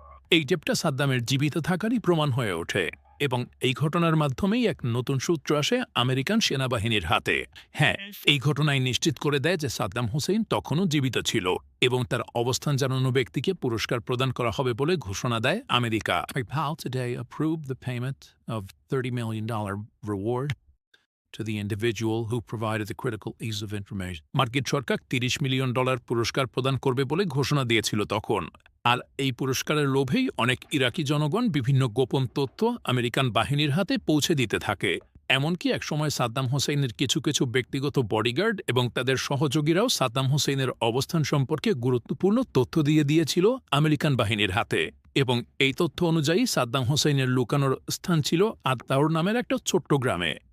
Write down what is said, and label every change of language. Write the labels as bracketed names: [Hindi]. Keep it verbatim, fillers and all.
[Bangla] এই টেপটা সাদ্দামের জীবিত থাকারই প্রমাণ হয়ে ওঠে এবং এই ঘটনার মাধ্যমেই এক নতুন সূত্র আসে আমেরিকান সেনাবাহিনীর হাতে। হ্যাঁ, এই ঘটনায় নিশ্চিত করে দেয় যে সাদ্দাম হোসেন তখনও জীবিত ছিল এবং তার অবস্থান জানানো ব্যক্তিকে পুরস্কার প্রদান করা হবে বলে ঘোষণা দেয় America. [English] How today approved the payment of thirty million dollars reward to the individual who provided the critical piece of information. [Bangla] মার্কিন সরকার তিরিশ মিলিয়ন ডলার পুরস্কার প্রদান করবে বলে ঘোষণা দিয়েছিল তখন, আর এই পুরস্কারের লোভেই অনেক ইরাকি জনগণ বিভিন্ন গোপন তথ্য আমেরিকান বাহিনীর হাতে পৌঁছে দিতে থাকে। এমনকি একসময় সাদ্দাম হোসেনের কিছু কিছু ব্যক্তিগত বডিগার্ড এবং তাদের সহযোগীরাও সাদ্দাম হোসেনের অবস্থান সম্পর্কে গুরুত্বপূর্ণ তথ্য দিয়ে দিয়েছিল আমেরিকান বাহিনীর হাতে, এবং এই তথ্য অনুযায়ী সাদ্দাম হোসেনের লুকানোর স্থান ছিল আত্তাউর নামের একটা ছোট্ট গ্রামে।